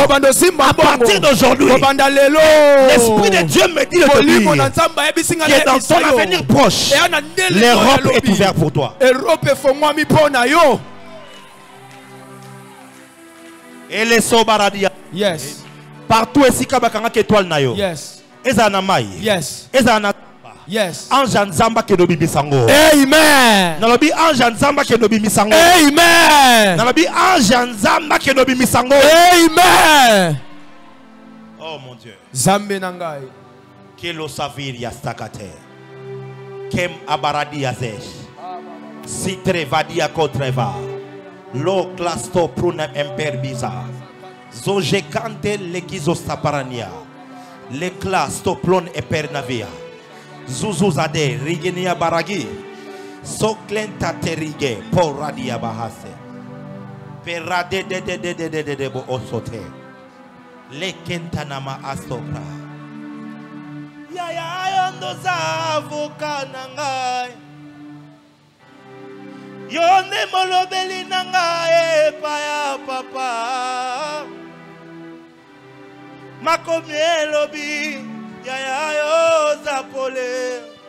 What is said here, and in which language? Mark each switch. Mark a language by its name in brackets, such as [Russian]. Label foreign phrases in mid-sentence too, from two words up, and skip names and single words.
[French] À partir d'aujourd'hui, l'Esprit de Dieu me dit de te dire que dans ton avenir proche, l'Europe est ouverte pour toi. Et les sobaradia. [Lingala] Yes. [French] Partout ici [Lingala] kabakanga étoile na yo. Yes. Ezana mai. Yes. Ezana. Yes. Anja nzamba ke dobi bisango. Amen. Nalobi anja nzamba ke dobi bisango. Amen. Nalobi anja nzamba ke dobi bisango. Amen. [French] Oh mon Dieu. [Lingala] Zambe nangai. Kelo savir ya stakate. Kem abaradi yazesh. Si trevadia kotreva. Lo klasto pruna imperbiza. Zoje kante lekizo saparania. Le klasto plon epernavia. Zuzuzade rigenia baragi. Soklenta terige poradia bahase. Perade de bo osote. Le kentanama astopra. Yaya yondo zavuka nangai. Yone molobeli nangai paya papa. Makomie lobi yaya yo zapole.